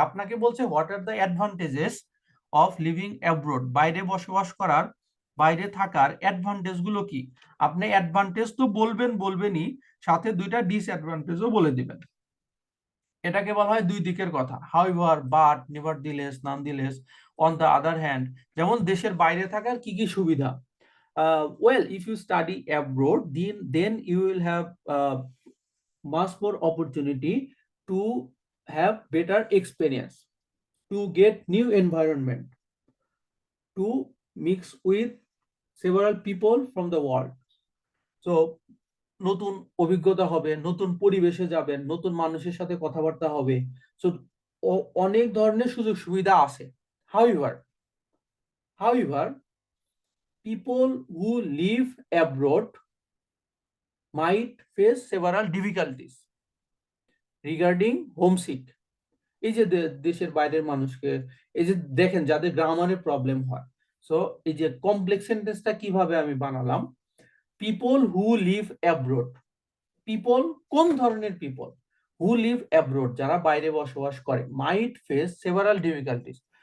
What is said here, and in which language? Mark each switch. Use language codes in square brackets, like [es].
[bn] আপনাকে বলছে [en] what are the advantages of living abroad, [bn] বাইরে বসবাস করার, বাইরে থাকার অ্যাডভান্টেজ গুলো কি। আপনি অ্যাডভান্টেজ তো বলবেনই, সাথে দুইটা ডিসঅ্যাডভান্টেজও বলে দিবেন। এটাকে বলা হয় দুই দিকের কথা। [en] However, but, nevertheless, nonetheless, on the other hand. [bn] যেমন দেশের বাইরে থাকার কি কি সুবিধা। [en] Well, if you study abroad then you will have much more opportunity to have better experience, to get new environment, to mix with several people from the world. [bn] So নতুন অভিজ্ঞতা হবে, নতুন পরিবেশে যাবেন, নতুন মানুষের সাথে কথাবার্তা হবে। সো অনেক ধরনের সুযোগ সুবিধা আছে। [en] however people who live abroad might face several difficulties regarding homesick। [bn] এই যে দেশের বাইরের মানুষকে, এই যে দেখেন যাদের গ্রামারের প্রবলেম হয়। [en] so [bn] এই যে [en] complex সেন্টেন্সটা [bn] কিভাবে আমি বানালাম, [en] people who live abroad, people [bn] কোন ধরনের [en] people, who live abroad [bn] যারা বাইরে বসবাস করে, [en] Might face several difficulties.